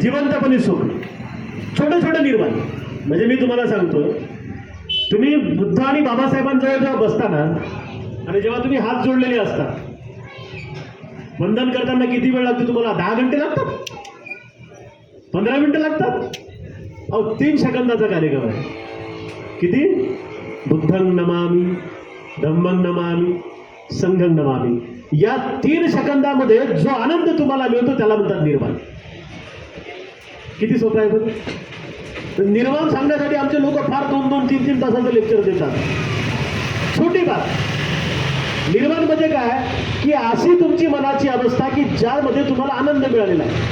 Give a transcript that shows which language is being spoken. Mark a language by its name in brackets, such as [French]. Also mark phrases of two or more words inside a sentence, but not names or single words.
[Marathi] जिवंतपणी सुख, छोटं छोटं निर्वाण. म्हणजे मी तुम्हाला सांगतो, तुम्ही बुद्ध आणि बाबासाहेबांजवळ जेव्हा बसताना आणि जेव्हा तुम्ही हात जोडलेले असता, वंदन करताना किती वेळ लागतो तुम्हाला? 10 घंटे लागतात? 15 मिनिटं लागतात? अहो 3 सेकंदाचा कार्यक्रम आहे. किती? [Pali] बुद्धं नमामि, धम्मं नमामि, संघं नमामि. [Marathi] या 3 सेकंदामध्ये जो आनंद तुम्हाला मिळतो त्याला म्हणतात निर्वाण. किती सोपं आहे बरं? निर्वाण सांगण्यासाठी आमचे लोक फार 2-2, 3-3 तासाचं लेक्चर देतात. [Hindi] छोटी बात. [Marathi] निर्वाण म्हणजे काय की अशी तुमची मनाची अवस्था की ज्यामध्ये तुम्हाला आनंद मिळालेला आहे.